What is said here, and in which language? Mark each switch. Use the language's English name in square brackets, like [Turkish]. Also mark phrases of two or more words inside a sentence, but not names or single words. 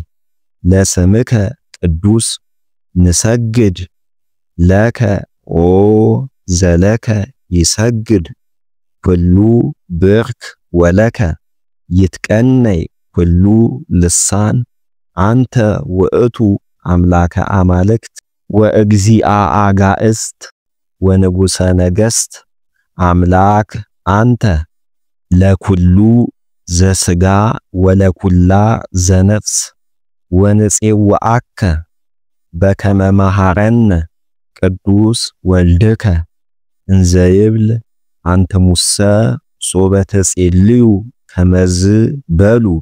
[Geez] ለስምከ ቅዱስ ንሰግድ ለከ ኦ ዘለከ ይሰግድ ኩሉ ብርክ ወለከ ይትቀነይ ኩሉ ልሳን አንተ ውእቱ አምላከ አማልክት ወእግዚአ አጋእዝት ወንጉሰ ነገሥት አምላክ አንተ ለኩሉ ዘሥጋ ወለኩላ ዘነፍስ ወንፄውዐከ በከመ መሐረነ ቅዱስ ወልድከ እንዘ ይብል አንትሙሰ ሶበ ትጼልዩ ከመዝ በሉ።